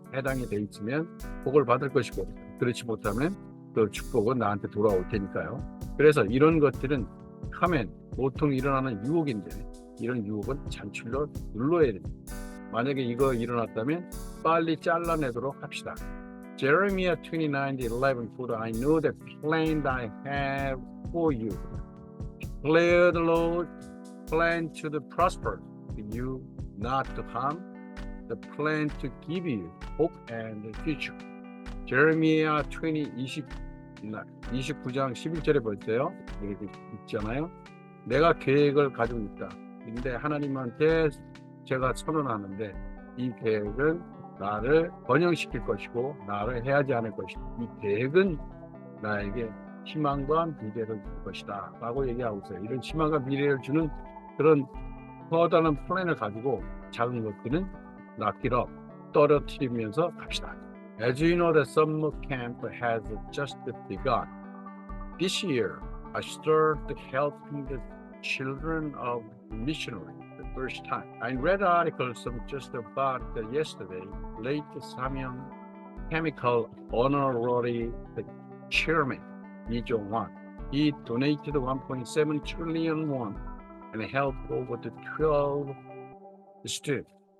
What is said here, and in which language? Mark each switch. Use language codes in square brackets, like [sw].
[ko] 해당이 돼 있으면 복을 받을 것이고 그렇지 못하면 그 축복은 나한테 돌아올 테니까요. 그래서 이런 것들은 하면 보통 일어나는 유혹인데 이런 유혹은 잔출로 눌러야 됩니다. 만약에 이거 일어났다면 빨리 잘라내도록 합시다. [en] Jeremiah 29:11 For I know the plan I have for you. Declare the Lord, plan to the prosper you, not to harm, the plan to give you hope and the future. [ko] Jeremiah 29장 11절에 볼 때요. 이렇게 있잖아요. 내가 계획을 가지고 있다. 근데 하나님한테 제가 선언하는데 이 계획은 나를 번영시킬 것이고 나를 해하지 않을 것이다. 이 계획은 나에게 희망과 미래를 줄 것이다 라고 얘기하고 있어요. 이런 희망과 미래를 주는 그런 커다란 플랜을 가지고 작은 것들은 낚이러 떨어뜨리면서 갑시다. [en] As you know, the summer camp has just begun. This year, I started helping the children of missionaries the first time. I read articles of just about yesterday. Late Samyang Chemical Honorary Chairman Lee Jong-hwan, he donated 1.7 trillion won and helped over to 12 students.